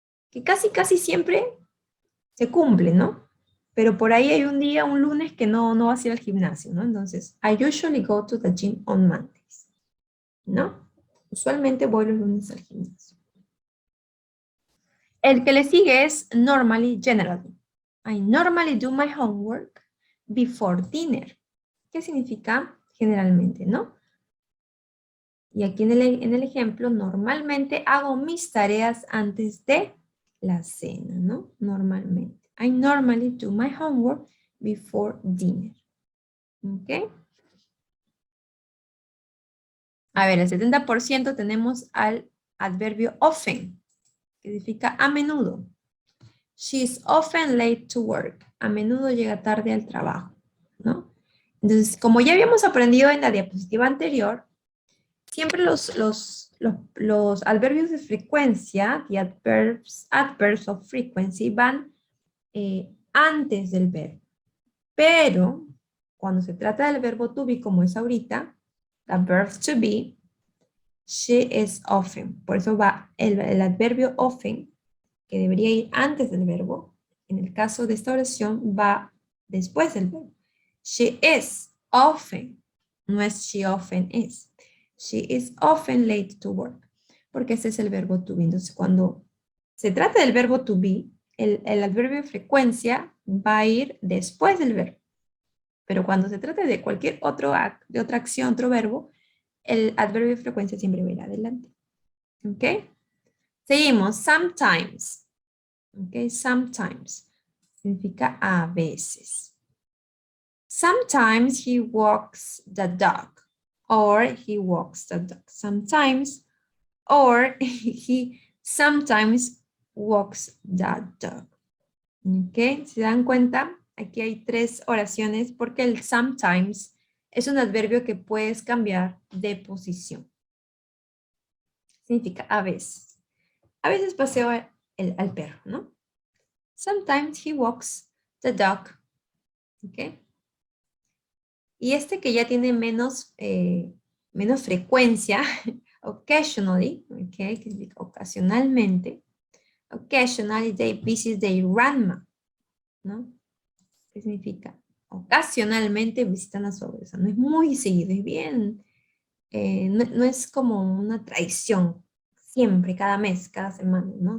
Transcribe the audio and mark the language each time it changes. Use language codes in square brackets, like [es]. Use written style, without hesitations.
[es] Que casi siempre se cumple, ¿no? Pero por ahí hay un día, un lunes, que no vas a ir al gimnasio, ¿no? Entonces, [en] I usually go to the gym on Mondays, ¿no? [es] Usualmente voy los lunes al gimnasio. El que le sigue es [en] normally, generally. I normally do my homework before dinner. [es] ¿Qué significa generalmente, no? Y aquí en el ejemplo, normalmente hago mis tareas antes de la cena, ¿no? Normalmente. [en] I normally do my homework before dinner. [es] ¿Ok? A ver, el 70% tenemos al adverbio often, que significa a menudo. [en] She's often late to work. [es] A menudo llega tarde al trabajo, ¿no? Entonces, como ya habíamos aprendido en la diapositiva anterior, siempre los adverbios de frecuencia, [en] the adverbs of frequency, [es] van antes del verbo. Pero, cuando se trata del verbo to be, como es ahorita, [en] the verb to be, she is often. [es] Por eso va el adverbio often, que debería ir antes del verbo. En el caso de esta oración, va después del verbo. [en] She is often. [es] No es [en] she often is. She is often late to work. [es] Porque ese es el verbo to be. Entonces, cuando se trata del verbo to be, el adverbio de frecuencia va a ir después del verbo. Pero cuando se trata de cualquier de otra acción, otro verbo, el adverbio de frecuencia siempre va a ir adelante. [en] ¿Ok? [es] Seguimos. [en] Sometimes. ¿Ok? Sometimes. [es] Significa a veces. [en] Sometimes he walks the dog. Or he walks the dog. Sometimes. Or he sometimes walks the dog. [es] ¿Ok? ¿Se dan cuenta? Aquí hay 3 oraciones porque el sometimes es un adverbio que puedes cambiar de posición. Significa a veces. A veces paseo al perro, ¿no? [en] Sometimes he walks the dog. [es] ¿Ok? Y este que ya tiene menos frecuencia, occasionally, ¿ok? Que significa ocasionalmente. [en] Occasionally they visit their grandma, ¿no? [es] ¿Qué significa? Ocasionalmente visitan a su abuela. O sea, no es muy seguido, es bien. No es como una traición, siempre, cada mes, cada semana, ¿no?